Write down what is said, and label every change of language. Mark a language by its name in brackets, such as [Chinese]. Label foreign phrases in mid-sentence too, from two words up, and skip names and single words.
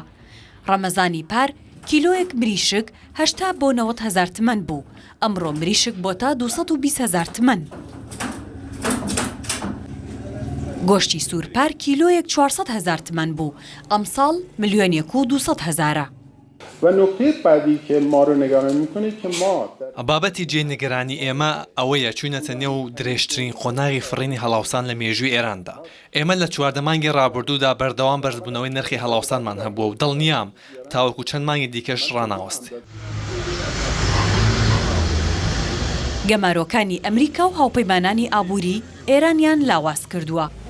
[Central Kurdish] ڕەمەزانی پار کیلۆیەک مریشک 80 بۆ 90,000 تمەن بوو، ئەمڕۆ مریشک بۆتە 220,000 تمەن. گۆشتی سوورپار کیلۆیەک 400,000 تمەن بوو، ئەمساڵ 1,200,000. [Persian] و نکته بعدی که ما رو نگران میکنه که ما [Central Kurdish] بابەتی جێنیگەرانی ئێمە ئەوەیە چوونەتە نێو درێژترین قۆناغی فڕینی هەڵاوسان لە مێژووی ئێراندا. ئێمە لە 4 مانگی ڕابردوودا بەردەوام بەرزبوونەوەی نرخی هەڵاوسانمان هەبووە و دڵنیام تاوەکو چەند مانگی دیکەش ڕاناوەست. گەمارۆکانی ئەمریکا و هاوپەیمانانی ئابووری ئێرانیان لاواز کردووە.